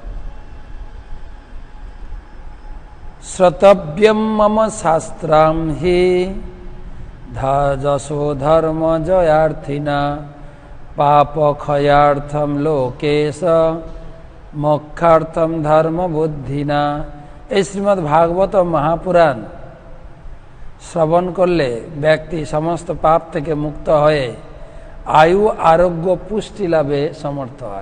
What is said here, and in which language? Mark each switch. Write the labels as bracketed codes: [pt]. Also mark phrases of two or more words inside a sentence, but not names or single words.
[sa] श्रोतव्यं मम शास्त्रं हि जशो धर्म जयार्थिना पापक्षयार्थं लोकेश मोक्षार्थं धर्म बुद्धिना। [bn] এই শ্রীমদ্ ভাগবত মহাপুরাণ শ্রবণ করলে ব্যক্তি সমস্ত পাপ থেকে মুক্ত হয়ে আয়ু আরোগ্য পুষ্টি লাভে সমর্থ হয়।